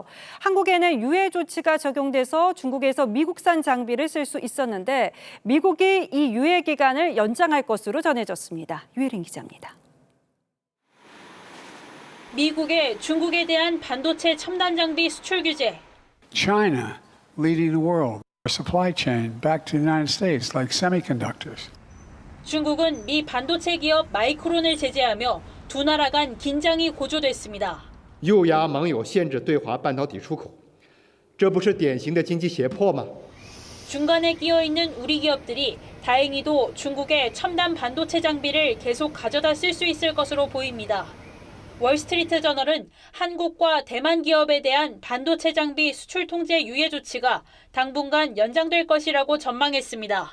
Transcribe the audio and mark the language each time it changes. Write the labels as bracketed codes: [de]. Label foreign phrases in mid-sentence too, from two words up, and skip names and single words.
[ko] 한국에는 유예 조치가 적용돼서 중국에서 미국산 장비를 쓸 수 있었는데 미국이 이 유예 기간을 연장할 것으로 전해졌습니다. 유혜린 기자입니다. 미국의 중국에 대한 반도체 첨단 장비 수출 규제. [en] China leading the world, supply chain back to the United States like semiconductors. [ko] 중국은 미 반도체 기업 마이크론을 제재하며 두 나라 간 긴장이 고조됐습니다. [zh] 又压盟友限制对华半导体出口，这不是典型的经济胁迫吗？ [ko] 중간에 끼어 있는 우리 기업들이 다행히도 중국의 첨단 반도체 장비를 계속 가져다 쓸 수 있을 것으로 보입니다. 월스트리트 저널은 한국과 대만 기업에 대한 반도체 장비 수출 통제 유예 조치가 당분간 연장될 것이라고 전망했습니다.